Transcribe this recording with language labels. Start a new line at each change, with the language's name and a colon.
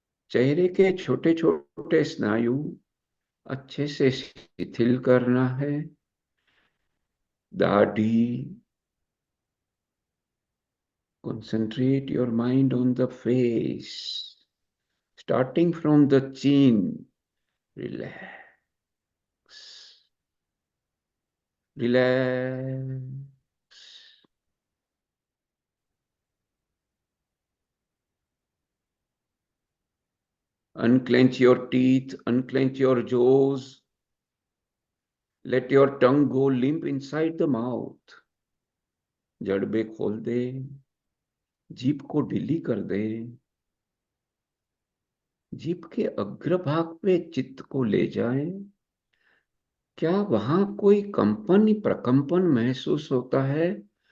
Hindi: चेहरे के छोटे छोटे स्नायु अच्छे से शिथिल करना है। दाढ़ी।
English: Concentrate your mind on the face, starting from the chin. Relax, relax. Unclench your teeth, unclench your jaws. Let your tongue go limp inside the mouth.
Hindi: जड़बे खोल दे, जीभ को ढीली कर दे, जीभ के अग्रभाग पे चित्त को ले जाए। क्या वहां कोई कंपन प्रकंपन महसूस होता है?